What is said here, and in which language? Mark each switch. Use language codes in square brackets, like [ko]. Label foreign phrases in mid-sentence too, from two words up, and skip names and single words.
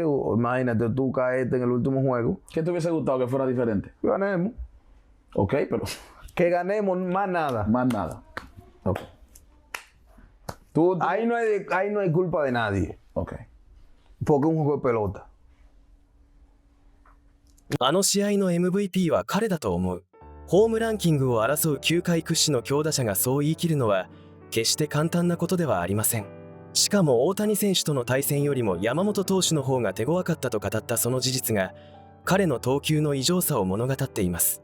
[es] Imagínate tú caerte en el último juego. ¿Qué te hubiese gustado que fuera diferente? Que ganemos. Ok, pero... Que ganemos, más nada. Más nada. Ok. Ahí no hay culpa de nadie. Ok. Porque es un juego de pelota. [ja] あの試合の MVP は彼だと思う。ホームランキングを争う球界屈指の強打者がそう言い切るのは決して簡単なことではありません。しかも大谷選手との対戦よりも山本投手の方が手強かったと語ったその事実が彼の投球の異常さを物語っています。